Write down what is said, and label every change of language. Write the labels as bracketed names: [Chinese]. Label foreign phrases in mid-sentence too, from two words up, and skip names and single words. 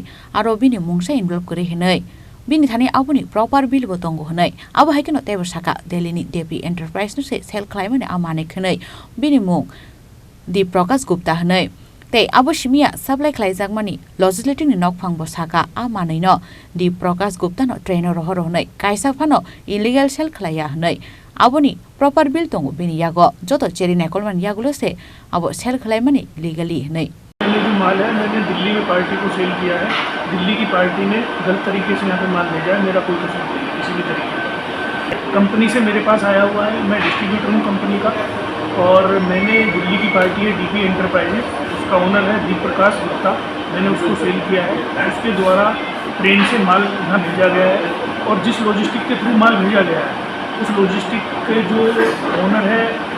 [Kok Borok] aro bini Mungsa involve kore hinai bini thani abuni [English] proper bill [Kok Borok] bo tongo hunai abo haikeno tebo Sakha Delhi ni DP enterprise no se sell Khlaimani amane khunai bini mung di Prakash Gupta hunai Te abo shimia supply Khlaijakmani legislative ni nok phangbo Sakha amanai no di Prakash Gupta no trainer rohoro hunai kaisa phano [English] illegal sell [Kok Borok] khlaya hunai aboni [English] proper bill [Kok Borok] tongo Baniya go joto Jirania Phensedyl yagulo se abo sell Khlaimani legally hunai [Hindi] मैंने जो माल है मैंने दिल्ली में पार्टी को सेल किया है दिल्ली की पार्टी ने गलत तरीके से यहाँ पे माल भेजा है मेरा कोई कसूर नहीं है किसी भी तरीके का कंपनी से मेरे पास आया हुआ है मैं डिस्ट्रीब्यूटर हूँ कंपनी का और मैंने दिल्ली की पार्टी है डीपी एंटरप्राइजेस उसका ओनर है प्रकाश गुप्ता मैंने उसको सेल किया है उसके द्वारा ट्रेन से माल यहाँ भेजा गया है और जिस लॉजिस्टिक के थ्रू माल भेजा गया है उस लॉजिस्टिक के जो ओनर है